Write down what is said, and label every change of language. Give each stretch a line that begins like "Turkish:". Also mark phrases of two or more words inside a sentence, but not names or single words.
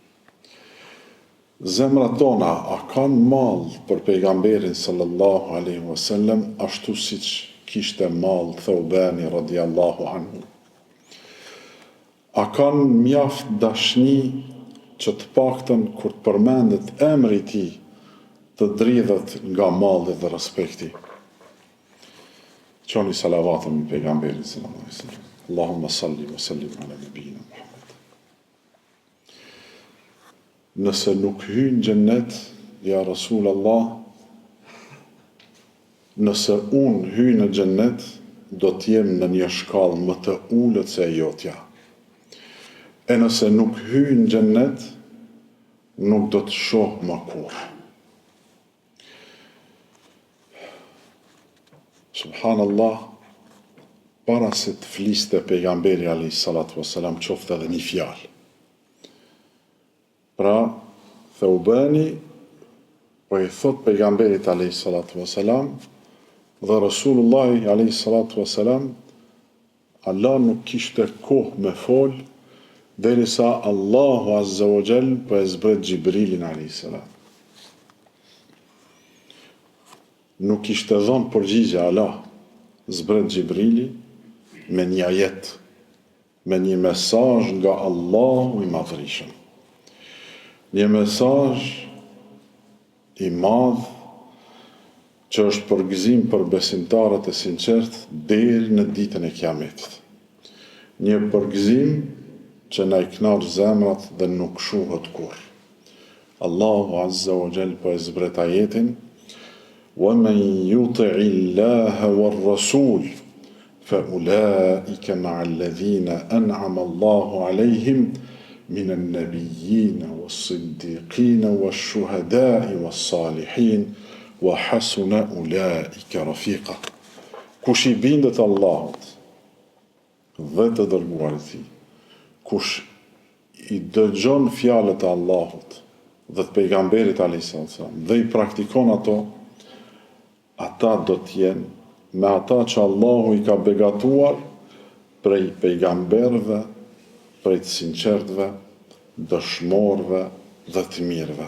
Albanian: Zemrat tona, a kanë mall për pejgamberin
Arabic: صلى الله عليه وسلم,
Albanian: ashtu siç kishte mall Thaubani
Arabic: رضي الله عنه?
Albanian: A kanë mjaft dashni që të paktën kur të përmendet emri i tij, të dridhet nga malli dhe respekti? Qoni salavatën me pejgamberin
Arabic: صلى الله عليه وسلم. اللهم صل وسلم على نبينا محمد.
Albanian: Nëse nuk hynë xhennet,
Arabic: يا رسول الله,
Albanian: nëse unë hynë në xhennet, do t'jem në një shkallë më të ulët se e jotja. E nëse nuk hynë xhennet, nuk do të shoh më kurrë. Subhanallah, para se të fliste pejgamberi
Arabic: عليه الصلاة والسلام,
Albanian: qofte edhe një fjalë. Pra, Thaubani po i thot pejgamberit
Arabic: عليه الصلاة والسلام,
Albanian: dhe Rasulullahi
Arabic: عليه الصلاة والسلام,
Albanian: Allah nuk kishte kohë me fol, derisa Allahu
Arabic: عز وجل
Albanian: po e zbret Gjibrilin
Arabic: عليه السلام.
Albanian: Nuk ishte dhënë përgjigje Allah, zbret Gjibrili me një ajet, me një mesazh nga Allahu i Madhërisëm. Një mesazh i madh që është përgëzim për besimtarët e sinqert deri në ditën e Kiametit. Një përgëzim që na i kënaq zemrat dhe nuk shuhet kurrë. Allahu
Arabic: عز وجل
Albanian: po e zbret ajetin:
Arabic: وَمَنْ يُطِعِ اللَّهَ وَالرَّسُولَ فَأُولَٰئِكَ مَعَ الَّذِينَ أَنْعَمَ اللَّهُ عَلَيْهِمْ مِنَ النَّبِيِّينَ وَالصِّدِّيقِينَ وَالشُّهَدَاءِ وَالصَّالِحِينَ وَحَسُنَ أُولَٰئِكَ رَفِيقًا.
Albanian: Kush i bindet Allahut dhe të dërguarit e tij, kush i dëgjon fjalët e Allahut dhe të pejgamberit
Arabic: عليه السلام
Albanian: dhe i praktikon ato, ata do t'jenë me ata që Allahu i ka begatuar prej pejgamberve, prej të sinqertëve, dëshmorëve dhe të mirëve.